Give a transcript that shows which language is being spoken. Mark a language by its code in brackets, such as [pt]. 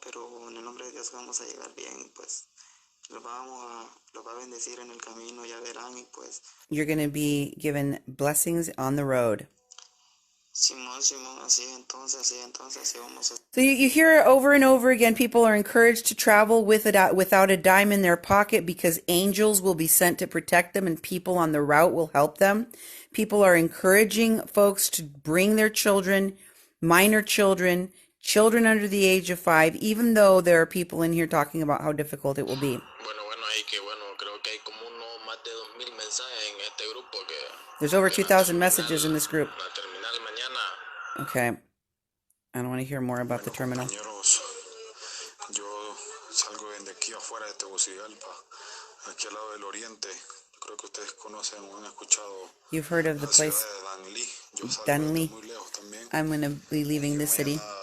[es] Pero en el nombre de Dios vamos a llegar bien, y pues los va a bendecir en el camino, ya verán, y pues [en] You're going to be given blessings on the road. [es] Simón, Simón, así vamos a... [en] So you hear it over and over again. People are encouraged to travel without a dime in their pocket because angels will be sent to protect them and people on the route will help them. People are encouraging folks to bring their children, minor children, children under the age of 5, even though there are people in here talking about how difficult it will be. [es] Creo que hay como más de 2000 mensajes en este grupo que [en] There's over 2,000 messages in this group. [es] la terminal mañana. [en] Okay. I don't want to hear more about the terminal. [es] Compañeros, yo salgo de aquí afuera de Tegucigalpa, aquí al lado del oriente. Yo creo que ustedes conocen o han escuchado. [en] You've heard of the place Danlí. I'm going to be leaving this city.